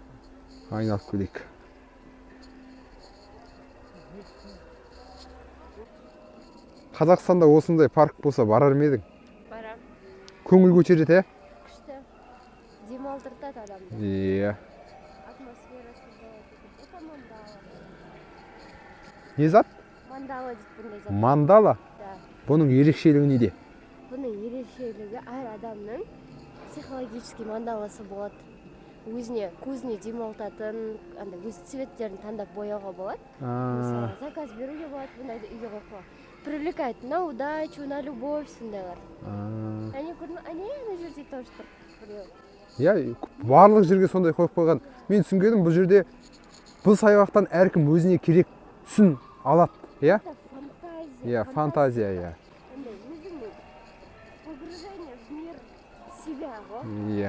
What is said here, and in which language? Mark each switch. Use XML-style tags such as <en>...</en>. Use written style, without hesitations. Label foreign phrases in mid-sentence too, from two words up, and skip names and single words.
<kk>Айналып келейік. Қазақстанда осындай парк болса барар ма едің? Барам. Көңіл көтереді, ә? Күшті. Демалдыртады адамды. Иә. Атмосферасы болады.</kk> <ru>Это мандала.</ru> <kk>Не зат? Мандала дейді бұндай зат. Мандала?</kk> <ru>Да.</ru> <kk>Бұның ерекшелігі неде? Бұның ерекшелігі әр адамның психологический мандаласы болады. Өзіне көзіне демалтатын, өз цветтерін таңдап бояуға болады. Мысалы, заказ беруге болады, бұндайды үйге қойып.</kk> <ru>Привлекает на удачу, на любовь, сондайлар. Они на жерде тоже тұр.</ru> <kk>Иә, барлық жерге сондай қойып қойған. Мен түсінгенім, бұл жерде бұл саябақтан әркім өзіне керек түсін алады, иә? Фантазия. Иә, фантазия, иә.</kk> <ru>Погружение в мир себя,</ru> <kk>ғой. Иә.</kk>